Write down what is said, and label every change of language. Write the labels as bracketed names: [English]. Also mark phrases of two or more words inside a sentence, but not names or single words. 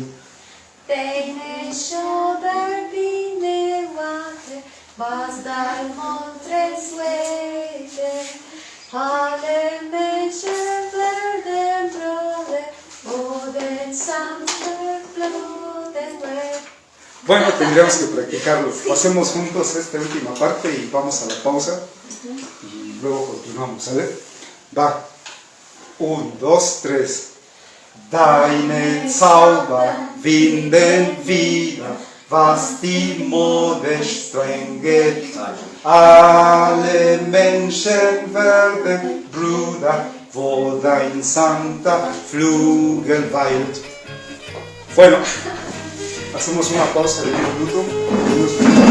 [German] Deine Schulter wie ne Watte, was dein Mund suede. Alle Menschen werden Brüder, wo dein sanfter Flügel weilt. [Spanish] Bueno, tendríamos que practicarlo. Pasemos juntos esta última parte y vamos a la pausa y luego continuamos, ¿sale? Va. 1, 2, 3. [German] Deine Zauber winden wieder, was die Mode streng geteilt. Alle Menschen werden Brüder, wo dein sanfter Flügel weilt. [Spanish] Bueno. Hacemos una pausa de 1 minuto.